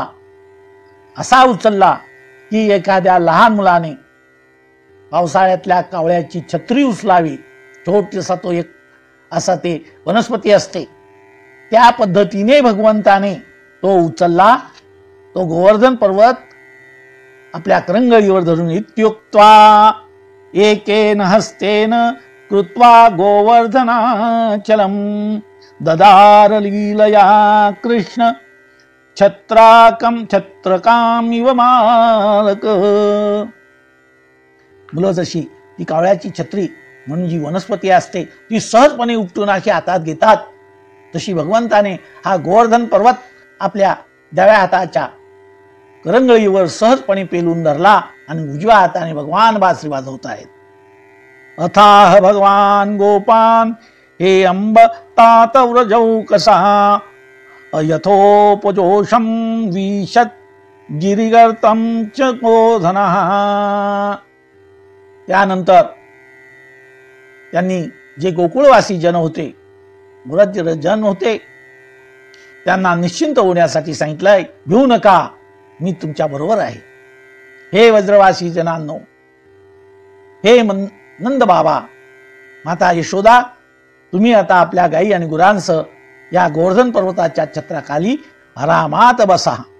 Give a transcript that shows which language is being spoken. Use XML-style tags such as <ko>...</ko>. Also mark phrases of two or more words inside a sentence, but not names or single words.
<mr>असा उचलला की एखाद्या लहान मुलाने पावसाळ्यातल्या कावळ्याची छत्री उचलावी, छोटासा तो एक असा ते वनस्पती असते, त्या पद्धतीने भगवंताने तो उचलला. तो गोवर्धन पर्वत आपल्या करंगळीवर धरून</mr> <sa>इत्युक्त्वा एकेन हस्तेन कृत्वा गोवर्धनाचलम ददार लीलया कृष्ण छत्रकाम इव मालक.</sa> <mr>मुलं जशी ती कावळ्याची छत्री म्हणून जी वनस्पती असते ती सहजपणे उपटून अशी हातात घेतात, तशी भगवंताने हा गोवर्धन पर्वत आपल्या डाव्या हाताच्या करंगळीवर सहजपणे पेलून धरला आणि उजव्या हाताने भगवान बासरी वाजवत आहेत.</mr> <sa>अथाह भगवान गोपान हे अंब तात व्रजौ कसा यथोपजोषम विशत गिरिगर्तम च गोधनः.</sa> <mr>त्यानंतर त्यांनी जे गोकुळवासी जन होते, व्रज जन होते, त्यांना निश्चिंत होण्यासाठी सांगितलंय, भिऊ नका, मी तुमच्या बरोबर आहे. हे वज्रवासी जनांनो, हे नंद बाबा, माता यशोदा, तुम्ही आता आपल्या गायी आणि गुरांसह या गोवर्धन पर्वताच्या छत्राखाली आरामात बसा.</mr>